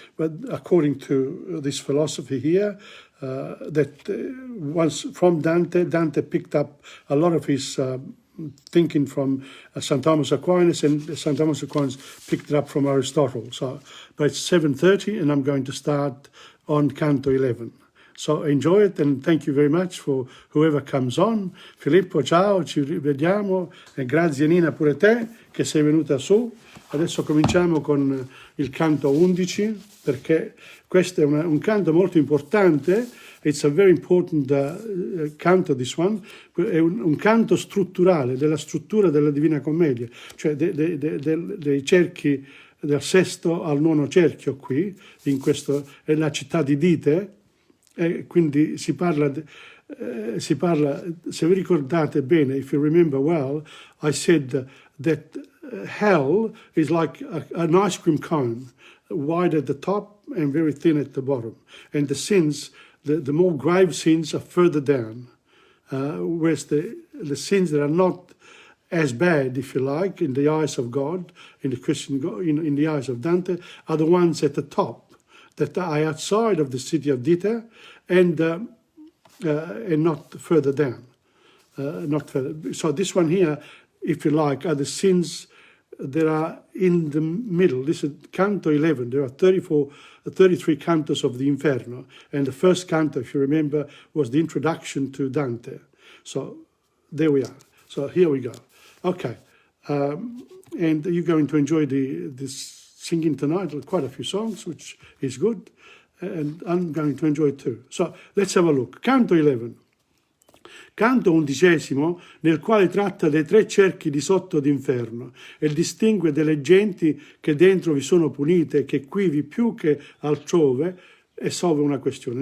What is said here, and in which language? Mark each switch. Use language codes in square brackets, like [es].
[en] But according to this philosophy here, that once from Dante picked up a lot of his thinking from St. Thomas Aquinas, and St. Thomas Aquinas picked it up from Aristotle. So, but it's 7:30 and I'm going to start on Canto 11. So enjoy it, and thank you very much for whoever comes on. [it] Filippo, ciao, ci rivediamo, e grazie Nina pure te che sei venuta su. Adesso cominciamo con il canto 11, perché questo è un canto molto importante. [en] It's a very important canto, this one. [it] È un canto strutturale, della struttura della Divina Commedia, cioè dei cerchi del sesto al nono cerchio qui, in questo, è la città di Dite, e quindi si parla, se vi ricordate bene, [en] if you remember well, I said that hell is like an ice cream cone, wide at the top and very thin at the bottom. And the sins, the more grave sins are further down, whereas the sins that are not as bad, if you like, in the eyes of God, in the Christian God, in the eyes of Dante, are the ones at the top, that are outside of the city of Dita and not further down. Not further. So this one here, if you like, are the sins that are in the middle. This is Canto 11. There are 33 cantos of the Inferno. And the first canto, if you remember, was the introduction to Dante. So there we are. So here we go. Okay. And you're going to enjoy this singing tonight, quite a few songs, which is good, and I'm going to enjoy it too. So let's have a look. Canto 11. [it] Canto 11, nel quale tratta dei 3 cerchi di sotto d'inferno e distingue delle genti che dentro vi sono punite, che qui vi più che altrove, e solve una questione.